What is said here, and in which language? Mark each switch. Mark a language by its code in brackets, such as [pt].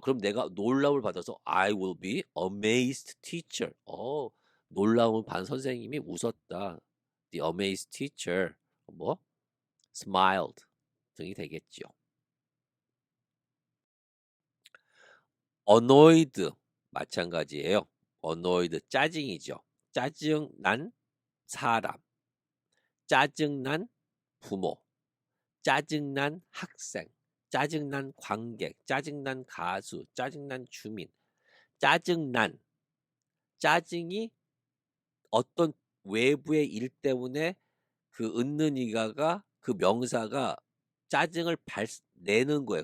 [ko] 그럼 내가 놀라움을 받아서 [en] I will be amazed teacher. [ko] 놀라움을 받은 선생님이 웃었다. [en] The amazed teacher 뭐 smiled 등이 되겠죠. [ko] annoyed 마찬가지예요. annoyed 짜증이죠. 짜증난 사람, 짜증난 부모, 짜증난 학생, 짜증난 관객, 짜증난 가수, 짜증난 주민, 짜증난 짜증이 어떤 외부의 일 때문에 그 은는이가가 그 명사가 짜증을 내는 거예요.